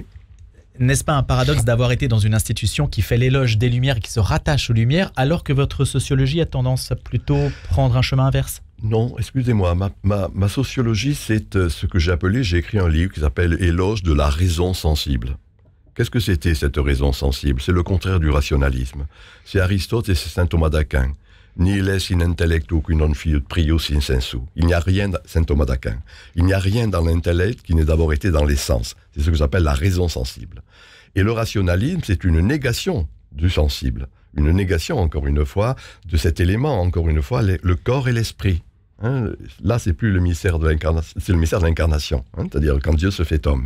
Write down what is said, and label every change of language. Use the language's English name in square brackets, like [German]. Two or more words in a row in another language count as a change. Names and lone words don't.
[French] N'est-ce pas un paradoxe d'avoir été dans une institution qui fait l'éloge des Lumières et qui se rattache aux Lumières, alors que votre sociologie a tendance à plutôt prendre un chemin inverse? Non, excusez-moi, ma sociologie, c'est ce que j'ai écrit un livre qui s'appelle « Éloge de la raison sensible ». Qu'est-ce que c'était cette raison sensible? C'est le contraire du rationalisme. C'est Aristote et c'est saint Thomas d'Aquin. [Latin] Nihil est in intellectu qui non fiut prius in sensu. [French] Il n'y a rien, saint Thomas d'Aquin, il n'y a rien dans l'intellect qui n'ait d'abord été dans les sens. C'est ce que j'appelle la raison sensible. Et le rationalisme, c'est une négation du sensible. Une négation, encore une fois, de cet élément, encore une fois, le corps et l'esprit. Là, c'est plus le mystère de l'incarnation, c'est le mystère de l'incarnation, c'est-à-dire quand Dieu se fait homme.